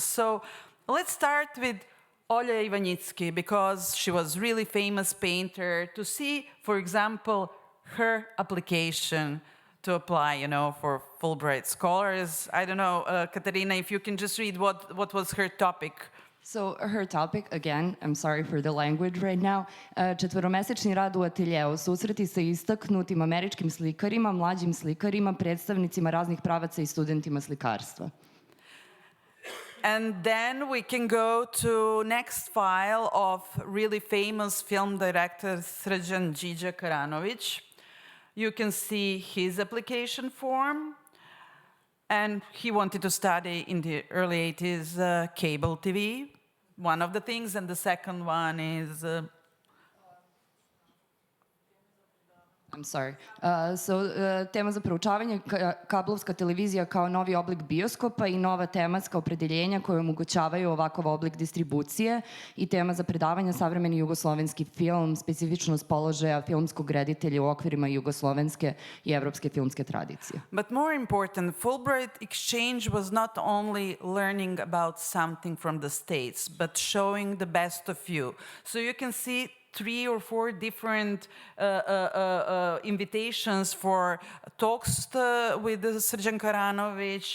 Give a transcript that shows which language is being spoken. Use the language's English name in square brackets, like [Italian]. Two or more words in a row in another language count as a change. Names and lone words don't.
[English] So let's start with Olja Ivanitzki, because she was really famous painter, to see, for example, her application to apply, for Fulbright scholars. I don't know, Katarina, if you can just read what was her topic. So her topic, again, I'm sorry for the language right now, [Serbian] četvoromesečni rad u ateljeu, susreti sa istaknutim američkim slikarima, mlađim slikarima, predstavnicima raznih pravaca i studentima slikarstva. [English] And then we can go to next file of really famous film director Srđan Điđa Karanović. You can see his application form. And he wanted to study in the early 80s cable TV, one of the things. And the second one is... I'm sorry. [Serbian] Tema za proučavanje kablovska televizija kao novi oblik bioskopa i nova tematska opredeljenja koje omogućavaju ovakav oblik distribucije i tema za predavanje savremeni jugoslovenski film, specifičnost položaja filmskog reditelja u okvirima jugoslovenske i evropske filmske tradicije. [English] But more important, Fulbright exchange was not only learning about something from the States, but showing the best of you. So you can see 3 or 4 different invitations for talks with Srđan Karanović.